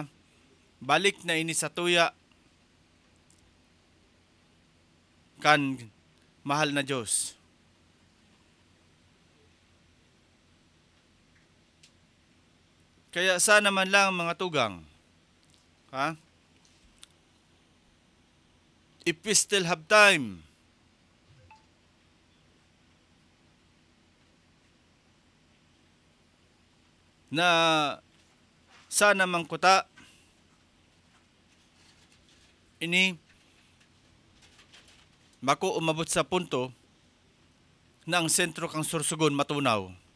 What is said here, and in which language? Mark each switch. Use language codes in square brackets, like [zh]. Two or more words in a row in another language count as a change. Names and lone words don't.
[bik] Balik na ini sa tuya kan mahal na Diyos. Kaya sana man lang mga tugang, ha? [en] If we still have time, [bik] na sana mangkuta ini mako umabot sa punto na ang sentro kang Sorsogon matunaw.